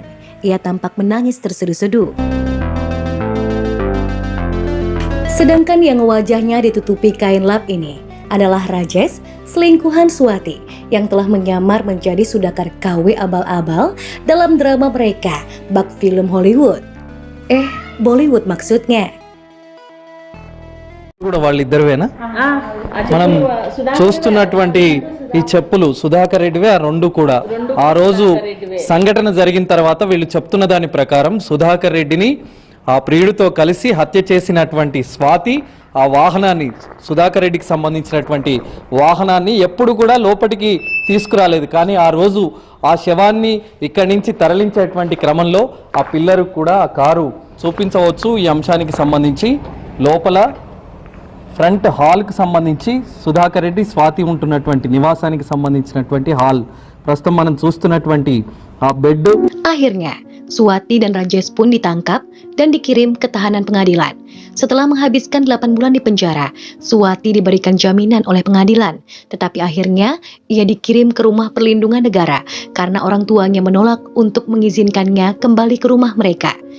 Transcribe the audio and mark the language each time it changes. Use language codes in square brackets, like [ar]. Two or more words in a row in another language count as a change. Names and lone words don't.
[id] Ia tampak menangis terseduh-seduh. Sedangkan yang wajahnya ditutupi kain lap ini adalah Rajesh, selingkuhan Swati yang telah menyamar menjadi Sudakar KW abal-abal dalam drama mereka bak film Hollywood. Bollywood maksudnya. [te] కూడా వాళ్ళిద్దరువేనా? మనం చూస్తున్నటువంటి ఈ చెప్పులు సుధాకర్ రెడ్డివే, ఆ రెండు కూడా ఆ రోజు సంఘటన జరిగిన తర్వాత వీళ్ళు చెప్తున్న దాని ప్రకారం సుధాకర్ రెడ్డిని ఆ ప్రియుడితో కలిసి హత్య చేసినటువంటి స్వాతి ఆ వాహనాన్ని, సుధాకర్ రెడ్డికి సంబంధించినటువంటి వాహనాన్ని ఎప్పుడు కూడా లోపలికి తీసుకురాలేదు. కానీ ఆ రోజు ఆ శవాన్ని ఇక్కడి నుంచి తరలించేటువంటి క్రమంలో ఆ పిల్లర్ కూడా ఆ కారు చూపించవచ్చు. ఈ అంశానికి సంబంధించి లోపల [en] front hallకి [te] సంబంధించి సుధాకర్ రెడ్డి స్వాతి ఉంటున్నటువంటి నివాసానికి సంబంధించినటువంటి హాల్ ప్రస్తుతం మనం చూస్తున్నటువంటి ఆ బెడ్. [id] Akhirnya, Suwati dan Rajesh pun ditangkap dan dikirim ke tahanan pengadilan. Setelah menghabiskan 8 bulan di penjara, Suwati diberikan jaminan oleh pengadilan. Tetapi akhirnya, ia dikirim ke rumah perlindungan negara karena orang tuanya menolak untuk mengizinkannya kembali ke rumah mereka.